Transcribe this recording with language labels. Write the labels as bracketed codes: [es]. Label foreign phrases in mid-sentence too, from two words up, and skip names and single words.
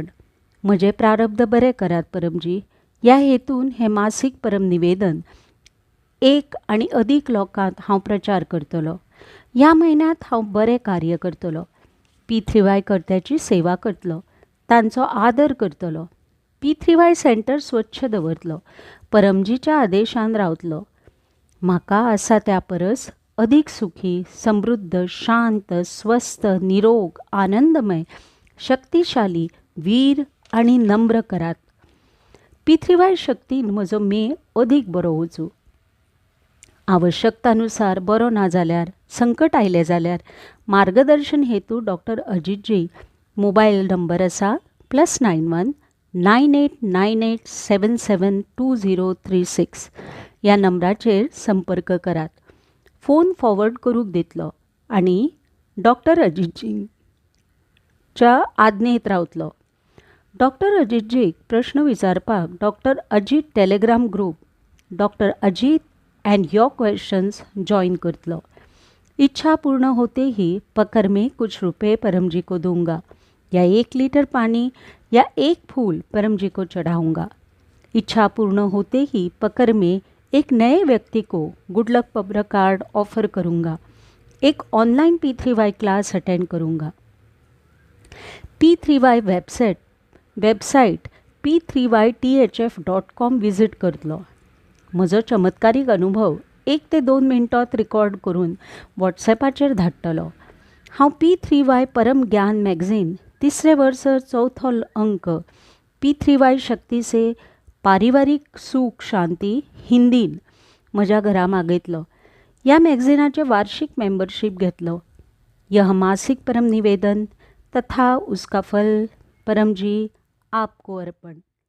[kok] म्हजे प्रारब्ध बरे करात परमजी. ह्या हेतून हे मासीक परम निवेदन एक आनी अदीक लोकांत हांव प्रचार करतलो. ह्या म्हयन्यांत हांव बरें कार्य करतलो. पितृवाय कर्त्याची सेवा करतलो. तांचो आदर करतलो. पितृवाय सेंटर स्वच्छ दवरतलो. परमजीच्या आदेशान रावतलो. म्हाका आसा त्या परस अदीक सुखी, समृद्ध, शांत, स्वस्थ, निरोग, आनंदमय, शक्तिशाली, वीर आनी नम्र करात. पितृवाय शक्तीन म्हजो मे अदीक बरो वचूं. आवश्यकतानुसार बरो ना जाल्यार, संकट आयलें जाल्यार मार्गदर्शन हेतू डॉक्टर अजितजी. मोबायल नंबर आसा +91 9898772036. ह्या नंबराचेर संपर्क करात. फोन फॉरवर्ड करूंक दितलो आनी डॉक्टर अजितजीच्या आज्ञेत रावतलो. डॉक्टर अजितजीक प्रश्न विचारपाक डॉक्टर अजित टेलिग्राम ग्रुप डॉक्टर अजित एंड योर क्वेश्चन्स जॉइन करतलो. [hi] इच्छा पूर्ण होते ही पकड़ में कुछ रुपए परम जी को दूंगा, या 1 लीटर पानी या 1 फूल परम जी को चढ़ाऊंगा. इच्छा पूर्ण होते ही पकड़ में एक नए व्यक्ति को [en] good luck [hi] पब्र कार्ड ऑफर करूंगा. एक ऑनलाइन P3Y क्लास अटेंड करूँगा। [kok] P3Y वेबसाईट p3ythf.com विजिट करतलो। म्हजो चमत्कारीक अनुभव 1 ते 2 मिनटांत रिकॉर्ड करून व्हॉट्सॅपाचेर धाडटलो। हांव P3Y परम ज्ञान मॅगझीन 3रे वर्स 4थो अंक P3Y शक्ती से पारिवारिक सुख शांती हिंदीन म्हज्या घरा मागयतलो। ह्या मॅगझिनाचे वार्षिक मेंबरशीप घेतलो। [hi] यह मासिक परम निवेदन तथा उसका फल परम जी आपको अर्पण।